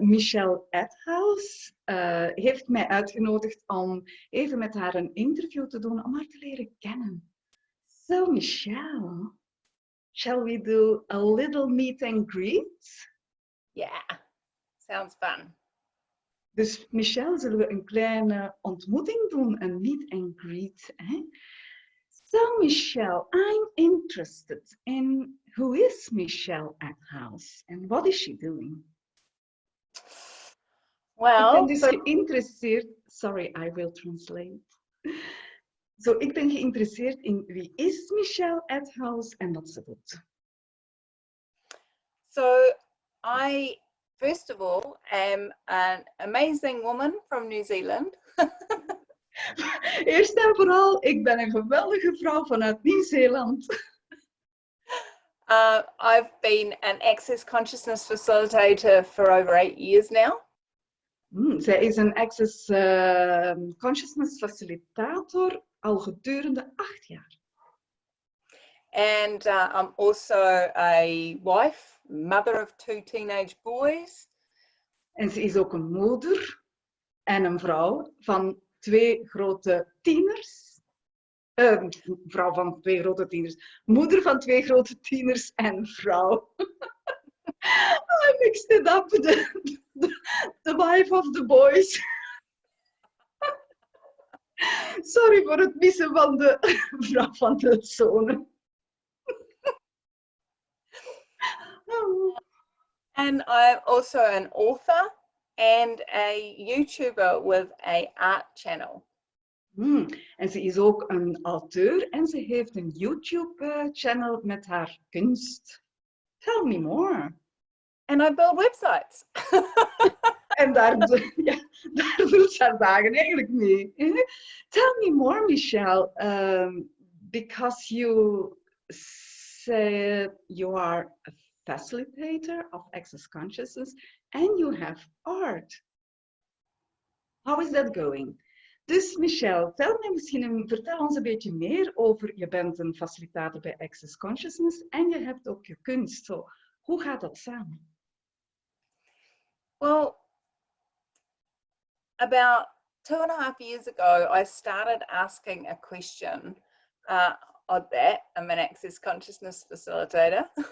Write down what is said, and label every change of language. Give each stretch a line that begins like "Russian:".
Dutch: Michelle Edhouse heeft mij uitgenodigd om even met haar een interview te doen, om haar te leren kennen.
English: So, Michelle, shall we do a little meet and greet? Yeah, sounds fun.
Dutch: Dus Michelle, zullen we een kleine ontmoeting doen, een meet and greet. Hè?
English: So, Michelle, I'm interested in who is Michelle Edhouse and what is she doing? Well,
Dutch: ik ben dus geïnteresseerd.
English: Sorry, I will translate.
Dutch: So, ik ben geïnteresseerd in wie is Michelle Edhouse en wat ze doet.
English: So, I first of all am an amazing woman from New Zealand.
Dutch: Eerst en vooral, ik ben een geweldige vrouw vanuit Nieuw-Zeeland.
English: I've been an Access Consciousness facilitator for over 8 years now.
Dutch: Zij is een Access Consciousness facilitator al gedurende 8 jaar.
English: And I'm also a wife, mother of 2 teenage boys.
Dutch: En ze is ook een moeder en een vrouw van 2 grote tieners. Vrouw van 2 grote tieners. Moeder van 2 grote tieners en vrouw.
English: I mixed it up, the wife of the boys.
Dutch: Sorry voor het missen van de vrouw van de zonen.
English: And I'm also an author and a YouTuber with an art channel.
Dutch: En ze is ook een auteur en ze heeft een YouTube-channel met haar kunst.
English: Tell me more. And I build websites.
Dutch: En daar doet ze haar dagen eigenlijk mee.
English: Tell me more, Michelle, because you said you are a facilitator of Access Consciousness and you have art. How is that going?
Dutch: Dus Michelle, vertel ons een beetje meer over, je bent een facilitator bij Access Consciousness en je hebt ook je kunst. So, hoe gaat dat samen?
English: Well, about 2.5 years ago, I started asking a question. Odd that, I'm an Access Consciousness facilitator.